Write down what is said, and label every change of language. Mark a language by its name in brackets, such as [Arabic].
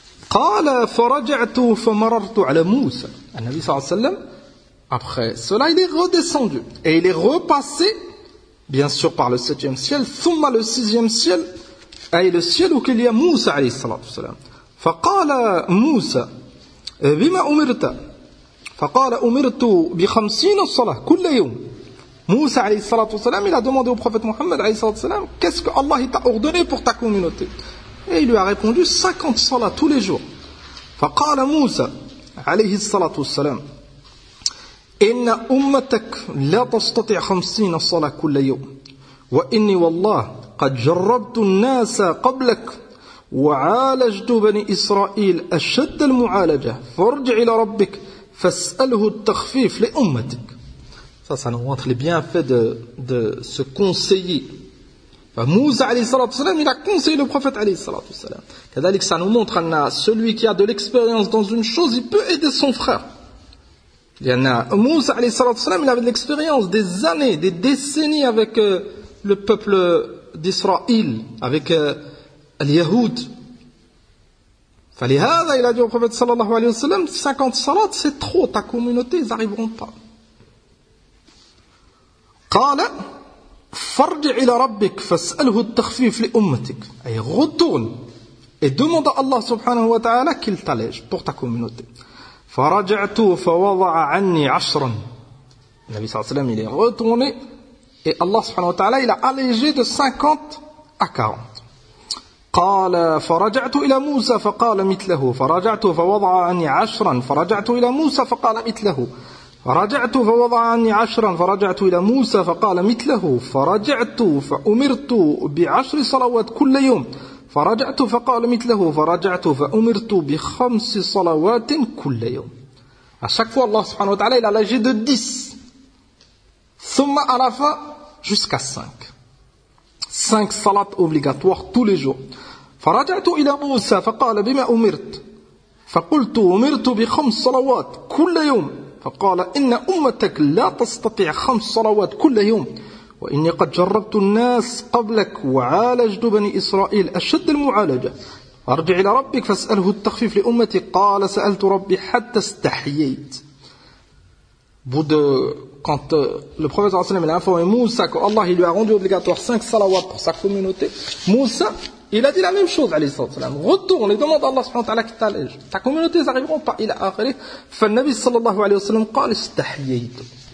[Arabic] Qala faraja'tu famarartu ala Musa. [French] Le Nabi sallallahu alayhi wa sallam, après cela, il est redescendu. Et il est repassé, bien sûr, par le septième ciel, thumma le sixième ciel, et le ciel où il y a Musa alayhi wa sallam. [Arabic] Faqala Musa, bima umirta. فقال أمرت بخمسين الصلاة كل يوم. [French] موسى عليه الصلاة والسلام il a demandé au prophète Mohammed عليه الصلاة والسلام qu'est-ce que Allah t'a ordonné pour ta communauté. Et il lui a répondu 50 salats tous les jours. [Arabic] فقال موسى عليه الصلاة والسلام إن أمتك لا تستطيع خمسين الصلاة كل يوم وإني والله قد جربت الناس قبلك وعالجت بني إسرائيل أشد المعالجة فارجع إلى ربك فاسأله التخفيف لأمتك. [French] Ça, ça nous montre les bienfaits de ce conseiller. Moussa alayhi salatu salam, il a conseillé le prophète alayhi salatu salam. Kadhalik, ça nous montre que celui qui a de l'expérience dans une chose, il peut aider son frère. Il y en a. Moussa alayhi salatu salam, il avait de l'expérience, des années, des décennies avec le peuple d'Israël, avec al-Yahoud. فلهذا il a dit au prophète sallallahu alayhi wa sallam 50 salat c'est trop ta communauté ils arriveront pas. [Arabic] قال فرجع الى ربك فاساله التخفيف لامتك [French] اي retourne et demande à Allah subhanahu wa ta'ala qu'il t'allège pour ta communauté. [Arabic] فرجعت فوضع عني عشرا [French] النبي صلى الله عليه وسلم il est retourné et Allah subhanahu wa ta'ala il a allégé de 50 à 40. [Arabic] قال فرجعت إلى موسى فقال مثله فرجعت فوضع عني عشرا فرجعت إلى موسى فقال مثله فرجعت فوضع عني عشرا فرجعت إلى موسى فقال مثله فرجعت فأمرت بعشر صلوات كل يوم فرجعت فقال مثله فرجعت فأمرت بخمس صلوات كل يوم. [French] À chaque fois Allah subhanahu wa ta'ala il a l'âge de 10 ثم à la fin jusqu'à 5 5 salat obligatoires tous les jours. [Arabic] فرجعت إلى موسى فقال بما أمرت فقلت أمرت بخمس صلوات كل يوم فقال إن أمتك لا تستطيع خمس صلوات كل يوم وإني قد جربت الناس قبلك وعالجت بني إسرائيل أشد المعالجة أرجع إلى ربك فاسأله التخفيف لأمتي قال سألت ربي حتى استحييت. [French] Quand le prophète a informé Moussa que Allah lui a rendu obligatoire 5 salawat pour sa communauté, Moussa, il a dit la même chose, alayhi sallam. Retourne et demande à Allah subhanahu wa ta'ala qui t'allège. Ta communauté, ils n'arriveront pas. Il a arrêté. Fa nabi sallallahu alayhi wa sallam, [Arabic] qal istahyaytu.